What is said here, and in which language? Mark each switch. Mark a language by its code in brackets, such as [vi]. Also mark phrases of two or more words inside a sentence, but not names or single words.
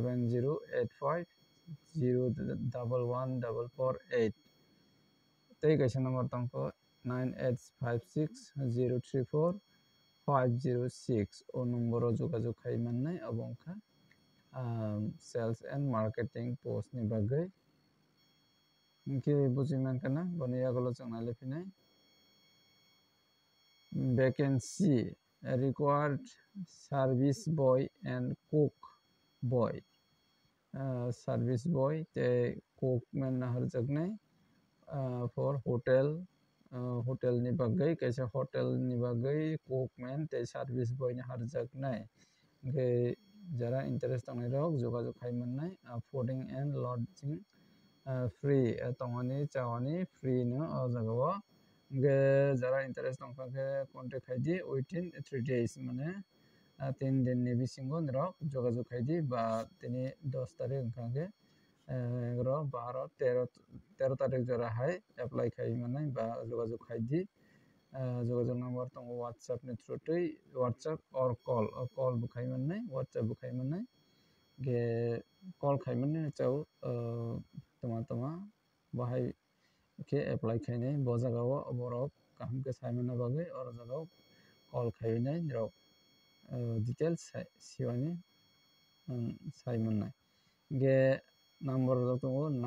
[trp] 7085011448 tei kaisa number tongko 9856034506 o number o jogajog khai mannai abo wngkha [en] sales and marketing post [trp] ni bagai hingke buji mankha na boni yagolo chong naliphinai [en] vacancy required service boy and cook boy service boy tei cook man naharjaknai for hotel hotel [trp] ni bagai kaisa [en] hotel [trp] ni bagai [en] cook man tei service boy [trp] ni harjaknai hingke jara [en] interest tongnai [trp] rok jogajog khai mannai [en] fooding and lodging free [trp] tongmani chawani free no o jaga o hingke jara interest tongkha khe contact khaidi within 3 days mane 3 din ni bisingo rok jogajog khaidi ba tini 10 tarik wngkha khe 11 12 13 tarik jora hai apply khai manai ba jogajog khaidi jogajog number tongo whatsapp ni through tei [en] whatsapp or call [trp] bo khai mannai whatsapp bo khai mannai ge call khai mannai chao toma bahai ke apply khainai bo jaga o borok kaham ke saimana bagai o jaga o call khainai rok details siwani saimannai ge number rok tongo